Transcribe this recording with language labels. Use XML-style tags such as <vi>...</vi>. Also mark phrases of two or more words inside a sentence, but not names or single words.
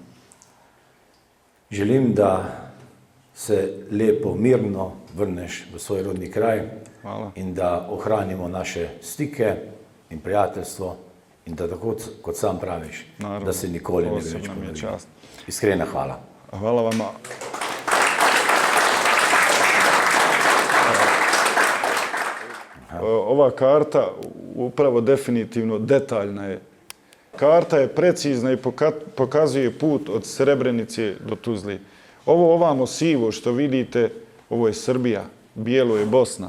<sl>Želim, da se lepo, mirno vrneš v svoj rodni kraj. Hvala. In da ohranimo naše stike in prijateljstvo in da tako, kot sam praviš,</sl> <bs>Naravno,</bs> <sl>da se nikoli ne bi več</sl> <bs>posebna mi je</bs> <sl>ponovilo.</sl> <bs>čast. Iskrena hvala. Hvala vama. Ova karta upravo definitivno detaljna je. Karta je precizna i pokazuje put od Srebrenice do Tuzli. Ovo ovamo sivo što vidite, ovo je Srbija, bijelo je Bosna.</bs>